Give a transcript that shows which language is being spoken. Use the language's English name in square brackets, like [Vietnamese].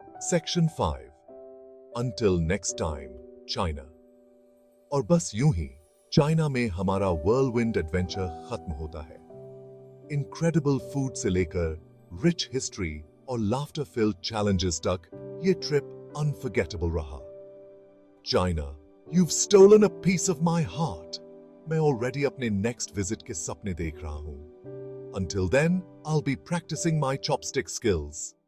[English] Section 5, until next time, China. [Hindi] और बस यूं ही चाइना में हमारा व्हर्लविंड एडवेंचर खत्म होता है. इनक्रेडिबल फूड से लेकर रिच हिस्ट्री और लाफ्टर फिल्ड चैलेंजेस तक, ये ट्रिप अनफॉरगेटेबल रहा. [English] China, you've stolen a piece of my heart. [Hindi] मैं ऑलरेडी अपने नेक्स्ट विजिट के सपने देख रहा हूं. [English] Until then, I'll be practicing my chopstick skills.